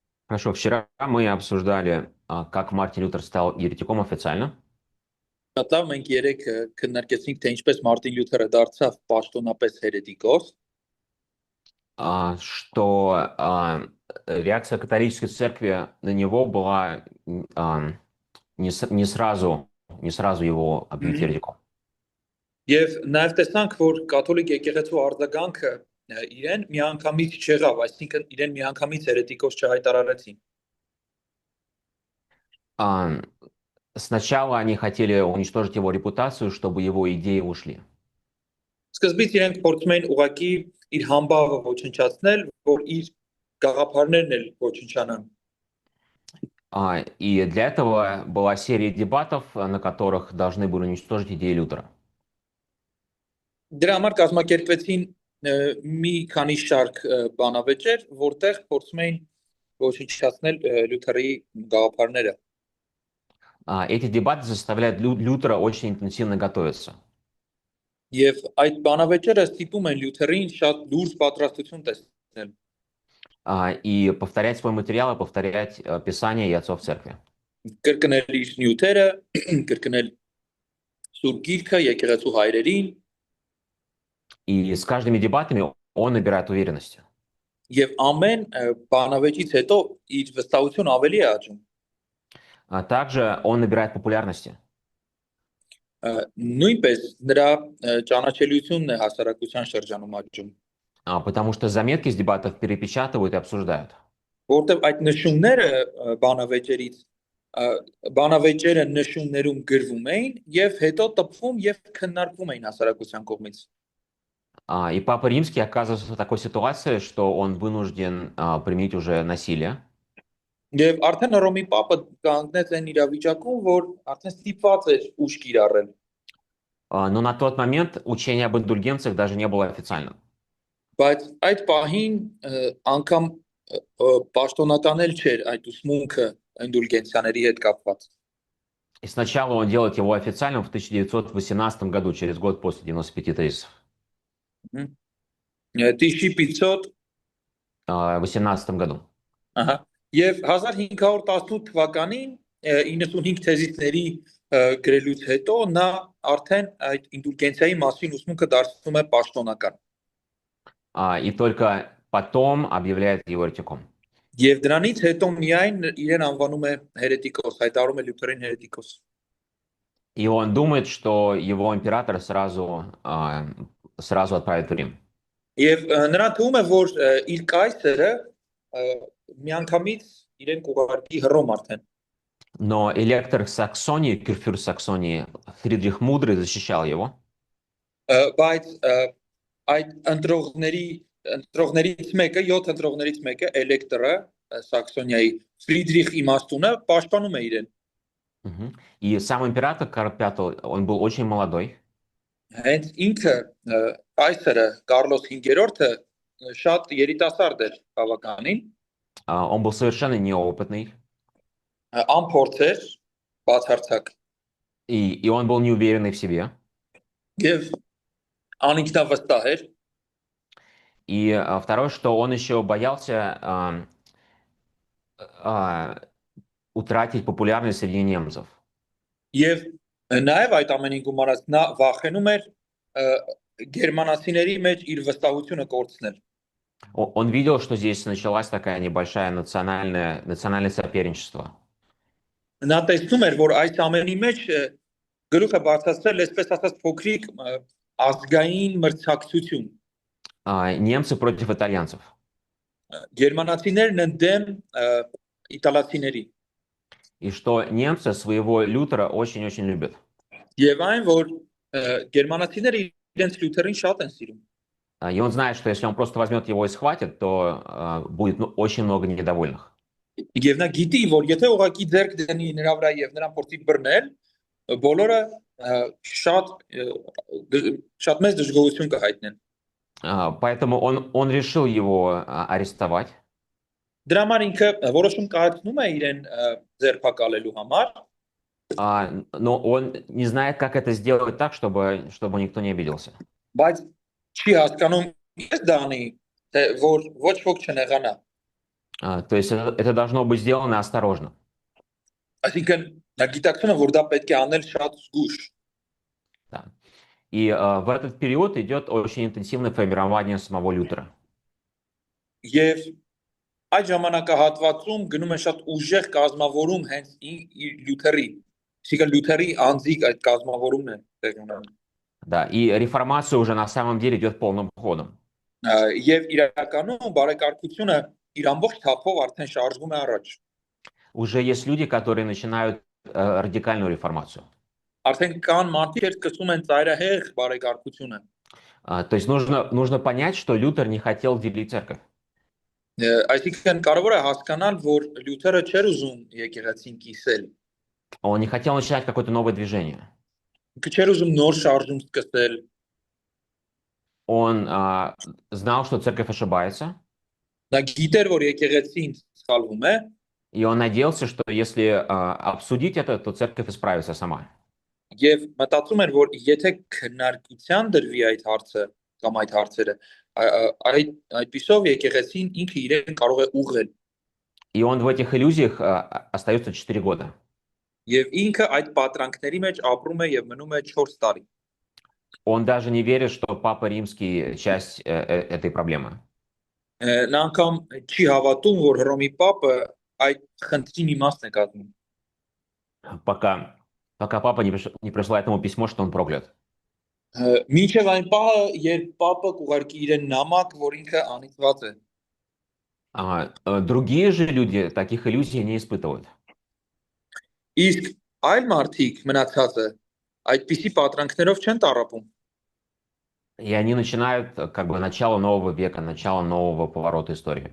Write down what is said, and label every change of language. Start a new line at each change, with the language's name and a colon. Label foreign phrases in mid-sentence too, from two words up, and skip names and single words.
Russian: Хорошо, вчера мы обсуждали, как Мартин Лютер стал еретиком официально,
Armenian: Շատավ մենք երեք քննարկեցինք, թե ինչպես Մարտին Լյութերը դարձավ պաշտոնապես հերետիկոս,
Russian: что реакция католической церкви на него была не сразу его объявить еретиком.
Armenian: եւ նաեւ տեսանք, որ կաթոլիկ եկեղեցու արձագանքը իրեն միանգամից չեղավ, այսինքն իրեն միանգամից հերետիկոս չհայտարարեցին։
Russian: А, Сначала они хотели уничтожить его репутацию, чтобы его идеи ушли.
Armenian: Սկզբից իրենք փորձում էին ուղակի իր համբավը ոչնչացնել, որ իր գաղափարներն էլ ոչնչանան։
Russian: И для этого была серия дебатов, на которых должны были уничтожить идеи Лютера.
Armenian: Դրա համար կազմակերպվեցին մի քանի շարք բանավեճեր, որտեղ փորձում էին ոչնչացնել Լյութերի գաղափարները։
Russian: Эти дебаты заставляют Лютера очень интенсивно готовиться.
Armenian: Եվ այդ բանավեճերը ստիպում են Լյութերին շատ լուրջ պատրաստություն տեսնել։
Russian: И повторять свой материал, и повторять Писание и отцов церкви.
Armenian: Կրկնել իր նյութերը, կրկնել Սուրբ Գիրքը, եկեղեցու հայրերին,
Russian: И с каждыми дебатами он набирает уверенности.
Armenian: եւ ամեն բանավեճից հետո իր վստահությունը ավելի է աճում։
Russian: Также он набирает популярности.
Armenian: Նույնպես նրա ճանաչելիությունն է հասարակության շրջանում աճում,
Russian: Потому что заметки с дебатов перепечатывают и обсуждают.
Armenian: որտեղ այդ նշումները բանավեճերից բանավեճերը նշումներում գրվում էին եւ հետո տպվում եւ քննարկվում էին հասարակության կողմից։
Russian: И Папа Римский оказывается в такой ситуации, что он вынужден применить уже насилие.
Armenian: Եվ արդեն Հռոմի Պապը կանգնեց այն իրավիճակում, որ արդեն ստիպված էր ուժ կիրառել։
Russian: Но на тот момент учение об индульгенциях даже не было официальным.
Armenian: Բայց այդ պահին անգամ պաշտոնատանել չէր այդ ուսմունքը ինդուլգենցիաների հետ կապված։
Russian: И сначала он делает его официальным в 1918 году, через год после 95 тезисов. Տիշի 500 В 18 году.
Armenian: ահա եւ 1518 թվականին 95 թեզիսների գրելուց հետո նա արդեն այդ ինդուլգենցիայի մասին ուսմունքը դարձնում է պաշտոնական։
Russian: И только потом объявляет его еретиком.
Armenian: Եվ դրանից հետո միայն իրեն անվանում է հերետիկոս, հայտարարում է Լյութերին հերետիկոս։
Russian: И он думает, что его император сразу отправит в Рим.
Armenian: Եվ նրան թվում է, որ իր կայսրը միանգամից իրեն կուղարկի Հռոմ արդեն։
Russian: Но электор Саксонии, кюрфюрст Саксонии, Фридрих Мудрый защищал его.
Armenian: Բայց այդ ընտրողներից մեկը, 7 ընտրողներից մեկը էլեկտորը Սաքսոնիայի Ֆրիդրիխ Իմաստունը պաշտպանում է իրեն։
Russian: И сам император Карл V, он был очень молодой.
Armenian: Հենց ինքը կայսրը Կարլոս 5-րդը շատ երիտասարդ էր բավականին,
Russian: Он был совершенно неопытный.
Armenian: անփորձ էր, բացարձակ
Russian: И он был неуверенный в себе.
Armenian: եւ անինքնավստահ էր։
Russian: И второе, что он еще боялся утратить популярность среди немцев.
Armenian: Եվ նաև այդ ամենին գումարած նա վախենում էր գերմանացիների մեջ իր վստահությունը կորցնել։
Russian: Он видел, что здесь началась такая небольшая национальное соперничество.
Armenian: Նա տեսնում էր, որ այս ամենի մեջ գլուխը բարձրացրել այսպես ասած փոքրիկ ազգային մրցակցություն։
Russian: Немцы против итальянцев.
Armenian: Գերմանացիներն ընդդեմ իտալացիների։
Russian: И что немцы своего Лютера очень-очень любят.
Armenian: Եվ այն, որ գերմանացիները իրենց Լյութերին շատ են սիրում։
Russian: И он знает, что если он просто возьмет его и схватит, то будет очень много недовольных.
Armenian: Եվ նա գիտի, որ եթե ուղակի ձեռք դնի նրա վրա եւ նրան փորձի բռնել, բոլորը շատ մեծ դժգոհություն կհայտնեն։
Russian: Поэтому он решил его арестовать.
Armenian: Դրա համար ինքը որոշում կայացնում է իրեն ձերբակալելու համար,
Russian: но он не знает, как это сделать так, чтобы никто не обиделся.
Armenian: բայց չի հասկանում ես դա անի, թե որ ոչ ոք չնեղանա։
Russian: То есть это должно быть сделано осторожно.
Armenian: Այսինքն նա գիտակցում է, որ դա պետք է անել շատ զգուշ։
Russian: Да. И в этот период идет очень интенсивное формирование самого Лютера.
Armenian: Եվ այդ ժամանակահատվածում գնում է շատ ուժեղ կազմավորում հենց իր Լյութերի, այսինքն Լյութերի անձիկ այդ կազմավորումն է տեղի ունենում։
Russian: Да. И реформация уже на самом деле идет полным ходом.
Armenian: Եվ իրականում բարեկարգությունը իր ամբողջ թափով արդեն շարժվում է առաջ։
Russian: Уже есть люди, которые начинают радикальную реформацию.
Armenian: Արդեն կան մարդիկ, որ սկսում են ծայրահեղ բարեկարգությունը։
Russian: То есть нужно понять, что Лютер не хотел делить церковь.
Armenian: Այսինքն կարևոր է հասկանալ, որ Լյութերը չէր уզում եկեղեցին կիսել։
Russian: Он не хотел начинать какое-то новое движение.
Armenian: Ինքը չէր ուզում նոր շարժում սկսել։
Russian: Он знал, что церковь ошибается,
Armenian: Նա գիտեր, որ եկեղեցին սխալվում է,
Russian: и он надеялся, что если обсудить это, то церковь исправится сама.
Armenian: եւ մտածում էր, որ եթե քննարկության դրվի այդ հարցը կամ այդ հարցերը, այդպիսով եկեղեցին ինքը իրեն կարող է ուղղել։
Russian: И он в этих иллюзиях остается 4 года.
Armenian: Եվ ինքը այդ պատրանքների մեջ ապրում է եւ մնում է 4 տարի։
Russian: Он даже не верит, что Папа Римский часть этой проблемы.
Armenian: Նա անգամ չի հավատում, որ Հռոմի Պապը այդ խնդրի մի մասն է կազմում։
Russian: Пока папа не присылает ему письмо, что он проклят.
Armenian: Մինչև այն պահը, երբ Պապը կուղարկի իրեն նամակ, որ ինքը անիծված է։
Russian: Другие же люди таких иллюзий не испытывают.
Armenian: Իսկ այլ մարդիկ մնացածը այդպիսի պատրանքներով չեն տառապում։
Russian: И они начинают как бы начало нового века, начало нового поворота истории.